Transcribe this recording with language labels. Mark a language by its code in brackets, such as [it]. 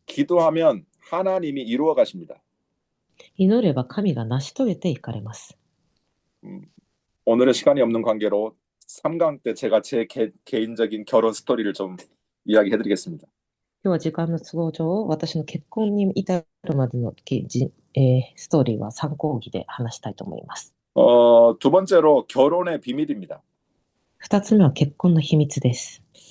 [ko] 기도하면 하나님이 이루어 가십니다. [ja] 祈れば神が成し遂げていかれます。 [ko] 오늘은 시간이 없는 관계로 3강 때 제가 제 개인적인 결혼 스토리를 좀 이야기해 드리겠습니다. [ja] 今日は時間の都合上、私の結婚に至るまでのストーリーは参考義で話したいと思います。 [ko] 두 번째로 결혼의 비밀입니다. [ja] 二つ目は結婚の秘密です。